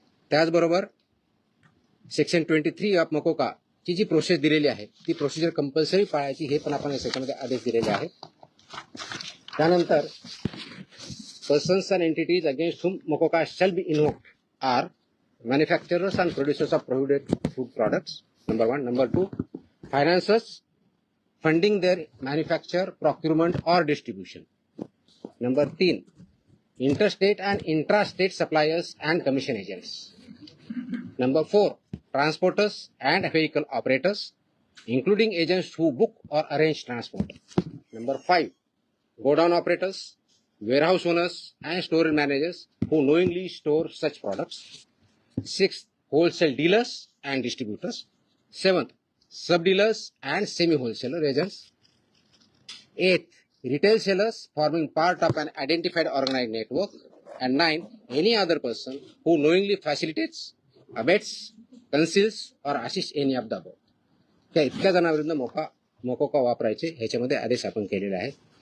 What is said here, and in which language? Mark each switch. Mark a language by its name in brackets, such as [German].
[Marathi] त्याचबरोबर section 23 of MCOCA ची जी process दिलेली आहे ती प्रोसिजर कंपल्सरी पाळायची, हे पण आपण या सेक्शनमध्ये आदेश दिलेले आहेत. त्यानंतर [English] Persons and entities against whom MCOCA shall be invoked are manufacturers and producers of prohibited food products, number 1. Number 2, financiers funding their manufacture, procurement or distribution. Number 3, interstate and intrastate suppliers and commission agents. Number 4, transporters and vehicle operators, including agents who book or arrange transport. Number 5, godown operators, warehouse owners and store managers who knowingly store such products. 6th, wholesale dealers and distributors. 7th, sub-dealers and semi-wholesaler agents. 8, retail sellers forming part of an identified organized network. And 9, any other person who knowingly facilitates, abets, conceals or assists any of the above. [Marathi] त्या इतक्या जणांविरुद्ध मोकोका वापरायचे ह्याच्यामध्ये आदेश आपण केलेले आहेत.